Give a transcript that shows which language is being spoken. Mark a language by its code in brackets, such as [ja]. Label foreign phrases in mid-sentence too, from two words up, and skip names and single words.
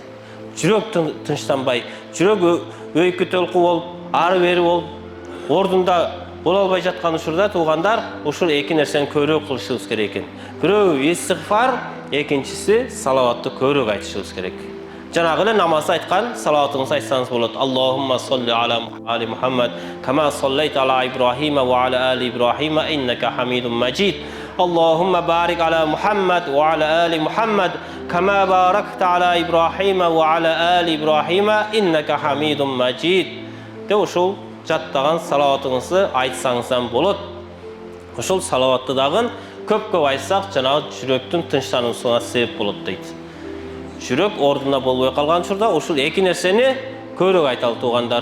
[ky] Жүрөк тынчтанбай, жүрөк өйкү толку болуп, ары бери болуп, ордунда боло албай жаткан учурда туугандар, ушул эки нерсени көбүрөөк кылышыбыз керек экен. Бирөө истигфар, экинчиси салаватты көбүрөөк айтышыбыз керек. Жанагы эле намазда айткан салаватыңызды айтсаңыз болот. [ar] اللهم صل على آل محمد كما صليت على إبراهيم وعلى آل إبراهيم إنك حميد مجيد. اللهم بارك على محمد وعلى آل محمد كما باركت على إبراهيم وعلى آل إبراهيم إنك حميد مجيد. [ky] Деп ушул жаттаган салаватыңызды айтсаңыздан болот. Ошол салаватты дагы көп айтсак, жанагы жүрөктүн тынчтануусуна себеп болот дейт. Жүрөк ордуна болбой калган учурда ушул эки нерсени көбүрөөк айталы туугандар.